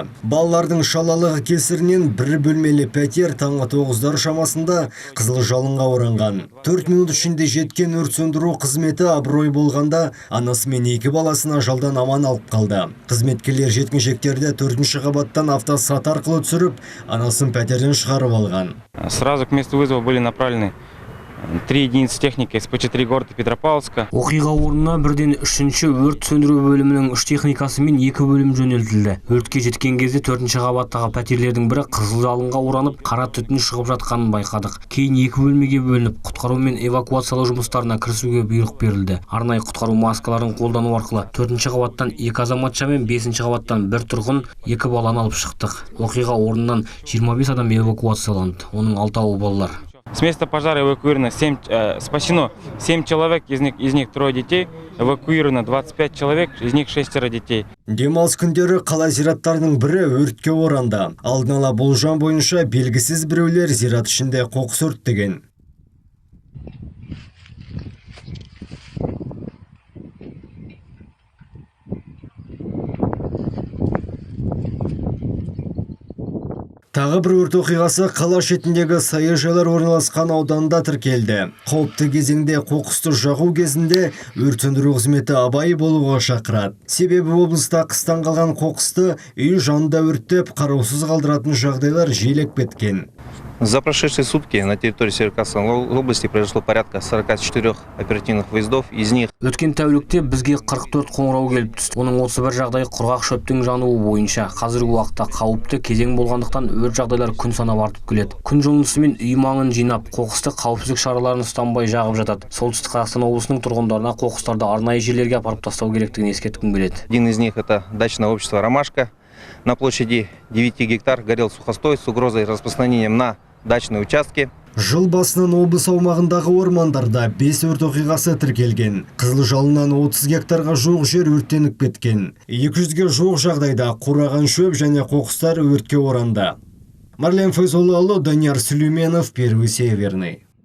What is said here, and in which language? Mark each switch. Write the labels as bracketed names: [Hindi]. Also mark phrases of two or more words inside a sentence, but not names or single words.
[Kazakh] Балалардың шалалығы кесірінен бір бөлмелі пәтер таңғы 9-дар шамасында қызыл жалынға оранған. 4 минут ішінде жеткен өрт сөндіру қызметі абырой болғанда анасы мен 2 баласын ажалдан аман алып қалды. Қызметкерлер жеткіншектерді 4-ші қабаттан автосат арқылы түсіріп, анасын пәтерден шығарып алған. [Russian] Сразу к месту вызова были направлены 3 единицы техники СПЧ-3 города Петропавловска. [Kazakh] Оқиға орнына бірден 3-ші өрт сөндіру бөлімінің 3 техникасы мен 2 бөлім жөнелтілді. Өртке жеткен кезде 4-ші қабаттағы пәтерлердің бірі қызыл жалынға оранып, қара түтін шығып жатқанын байқадық. Кейін 2 бөлмеге бөлініп, құтқару мен эвакуациялау жұмыстарына кірісуге бұйрық берілді. Арнайы құтқару маскаларын қолдану арқылы 4-ші қабаттан 2 азаматша мен 5-ші қабаттан 1 тұрғын 2 баланы алып шықтық. Оқиға орнынан 25 адам эвакуацияланды. Оның 6-ы балалар. [Russian] С места пожара эвакуировано спасено 7 человек, из них 3 детей, эвакуировано 25 человек, из них 6 детей. [Kazakh] Демалыс күндері қала зираттарының бірі өртке оранды. Алдын ала болжам бойынша белгісіз біреулер зират ішінде қоқыс өртеген. Тағы бір өрт оқиғасы қала шетіндегі саяжайлар орналасқан ауданда тіркелді. Қауіпті кезеңде қоқысты жағу кезінде өрт сөндіру қызметі абай болуға шақырады. Себебі облыста қыстан қалған қоқысты үй жанында өрттеп, қараусыз қалдыратын жағдайлар жиілеп кеткен. [Russian] За прошедшие сутки на территории Северо-Кавказской области произошло порядка 44 оперативных выездов, из них... [Kazakh] Өткен тәулікте бізге 44 қоңырау келіп түсті. Оның 31 жағдайы құрғақ шөптің жануы бойынша. Қазіргі уақытта қауіпті кезең болғандықтан өрт жағдайлар күн санап артып келеді. Күн жылынысымен үй маңын жинап, қоқысты қауіпсіздік шараларын ұстанбай жағып жатады. Солтүстік Қазақстан облысының тұрғындарына қоқыстарды арнайы жерлерге апарып тастау керектігін ескерткім келеді. [Russian] Один из них это дачное общество «Ромашка». На площади 9 гектар горел сухостой с угрозой распространения на дачные участки. [Kazakh] Жыл басынан облыс аумағындағы ормандарда 5 өрт оқиғасы тіркелген. Қызыл жалыннан 30 гектарға жуық жер өрттеніп кеткен. 200-ге жуық жағдайда қураған шөп және қоқыстар өртке оранды. Марлен Файзоллаұлы, Данияр Сүлейменов, Первый Северный.